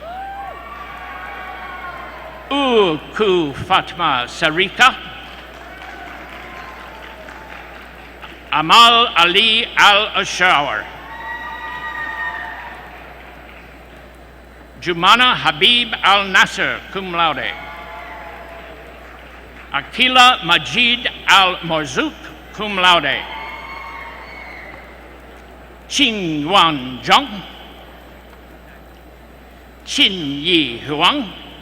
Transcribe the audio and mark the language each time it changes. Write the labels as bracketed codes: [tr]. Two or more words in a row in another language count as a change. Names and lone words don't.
[en] Uku Fatma Sarika. Amal Ali Al-Ashawar. Jumana Habib Al-Nasser, [la] cum laude. [en] Akila Majid Al-Marzouk, [la] cum laude. [en] Qing Wan Zhang. Qin Yi Huang.